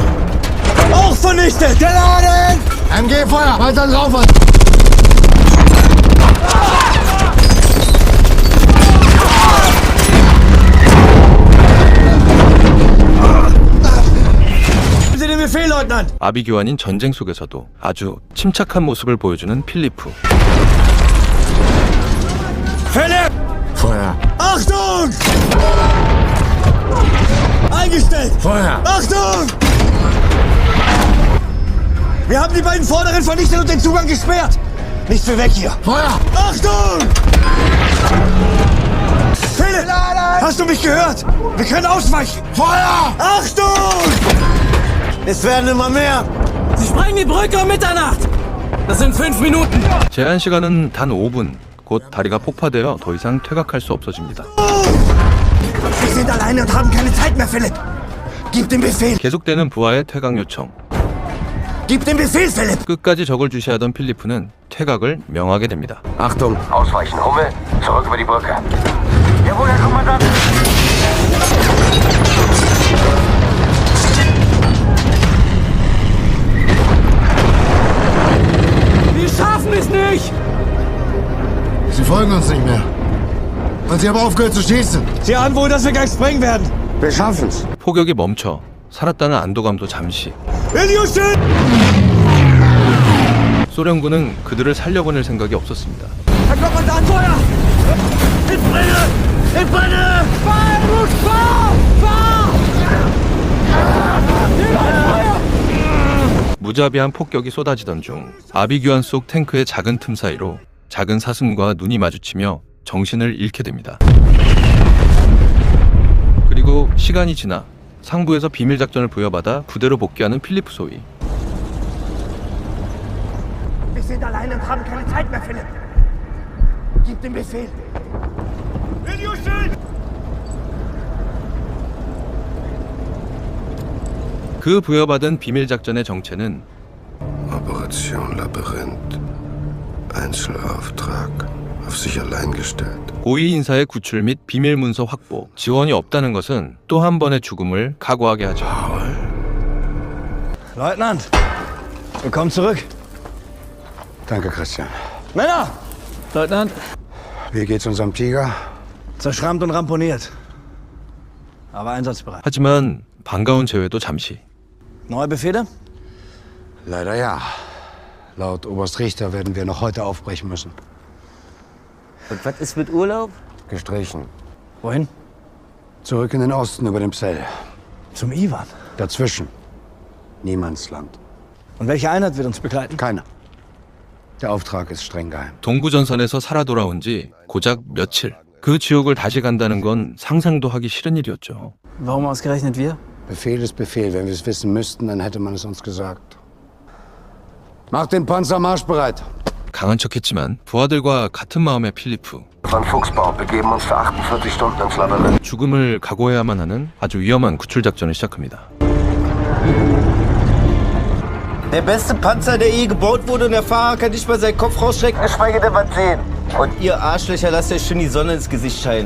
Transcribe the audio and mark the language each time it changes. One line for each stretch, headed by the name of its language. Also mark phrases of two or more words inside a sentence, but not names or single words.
German: Auch vernichtet! Geladen! MG Feuer! Weiter drauf! Befehl, Leutnant!
Korean: 아비규환인 전쟁 속에서도 아주 침착한 모습을 보여주는 필리프.
German: Philipp! Feuer! Achtung! Eingestellt! Feuer! Achtung! Wir haben die beiden vorderen vernichtet und den Zugang gesperrt! Nichts für weg hier! Feuer! Achtung! Philipp! Hast du mich gehört? Wir können ausweichen! Feuer! Achtung! Es werden immer mehr! Sie sprengen die Brücke um Mitternacht! Das sind 5 Minuten!
Korean: 제한 시간은 단 5분. 곧 다리가 폭파되어 더 이상 퇴각할 수 없어집니다.
German: Wir sind alleine und haben keine Zeit mehr, Philipp! Gib den Befehl!
Korean: 계속되는 부하의 퇴각 요청.
German: Gib den Befehl, Philipp!
Korean: 끝까지 적을 주시하던 필리프는 퇴각을 명하게 됩니다.
German: Achtung! Ausweichen, Hummel! Zurück über die Brücke! Jawohl, Herr Kommandant! Wir schaffen es nicht! Sie folgen uns nicht mehr. Und Sie haben aufgehört zu schießen. Sie ahnen wohl, dass wir gleich sprengen werden! Wir schaffen's.
Korean: 폭격이 멈춰 살았다는 안도감도 잠시.
German: Idiot!
Korean: 소련군은 그들을 살려보낼 생각이 없었습니다.
German: Herr Kommandant, Feuer! Ich brenne! Ich brenne! Fahr, Rutsch, fahr! Fahr!
Korean: 무자비한 폭격이 쏟아지던 중 아비규환 속 탱크의 작은 틈 사이로 작은 사슴과 눈이 마주치며 정신을 잃게 됩니다. 그리고 시간이 지나 상부에서 비밀 작전을 부여받아 부대로 복귀하는 필리프 소위.
German: Wir sind alleine und haben keine Zeit mehr, Philipp! Gib den Befehl!
Korean: 그 부여받은 비밀 작전의 정체는
German: Operation Labyrinth. Einzelauftrag. Auf sich allein gestellt.
Korean: 고위 인사의 구출 및 비밀 문서 확보, 지원이 없다는 것은 또 한 번의 죽음을 각오하게 하죠.
German: Leutnant! Willkommen zurück! Danke, Christian. Männer! Leutnant, Wie geht's unserem Tiger? Zerschrammt und ramponiert. Aber einsatzbereit.
Korean: 하지만 반가운 재회도 잠시.
German: Neue Befehle? Leider ja. Laut Oberst Richter werden wir noch heute aufbrechen müssen. und was ist mit Urlaub? Gestrichen. Wohin? Zurück in den Osten über den Psell. Zum Iwan. Dazwischen. Niemandsland. Und welche Einheit wird uns begleiten? Keiner. Der Auftrag ist streng geheim.
Korean: 동부전선에서 살아 돌아온 지 고작 며칠. 그 지옥을 다시 간다는 건 상상도 하기 싫은 일이었죠.
German: Warum ausgerechnet wir? Befehl ist Befehl. Wenn wir es wissen müssten, dann hätte man es uns gesagt. Mach den Panzer marschbereit.
Korean: 강한 척했지만 부하들과 같은 마음의 필리프.
German: Von Fuchsbau begeben uns für 48 Stunden ins Labyrinth.
Korean: 죽음을 각오해야만 하는 아주 위험한 구출 작전을 시작합니다.
German: Der beste Panzer, der je gebaut wurde und der Fahrer kann nicht mal seinen Kopf rausstrecken. Geschweige denn was sehen. Und ihr Arschlöcher lasst euch schön die Sonne ins Gesicht scheinen.